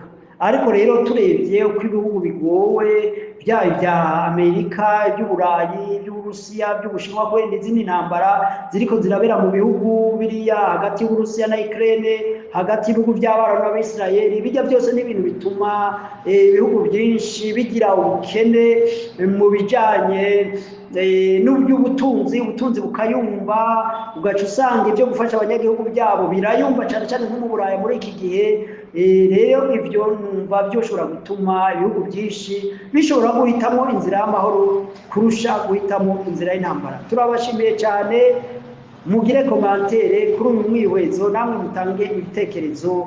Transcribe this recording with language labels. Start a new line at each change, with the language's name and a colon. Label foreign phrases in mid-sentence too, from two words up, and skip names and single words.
Rundi: Ariko rero turebye uko ibihugu bigowe, byaba ibya Amerika, iby'Uburayi, iby'Uburusiya, iby'Ubushinwa, ko n'izindi ntambara ziriko zirabera mu bihugu biriya hagati y'Uburusiya na Ukraine, hagati y'ibihugu by'Abarabu n'Abisirayeli, bijya byose n'ibintu bituma ibihugu byinshi bigira ubukene mu bijanye n'ubutunzi bukayumba, ugaca usanga ibyo gufasha abanyagihugu byabo birayumba cyane cyane nko mu Burayi muri iki gihe. Rero ibyo numva byoshobora gutuma ibihugu byinshi bishobora guhitamo inzira y'amahoro kurusha guhitamo inzira y'intambara. Turabashimiye cyane, mugire komantere kuri uyu mwihwezo, namwe mutange ibitekerezo.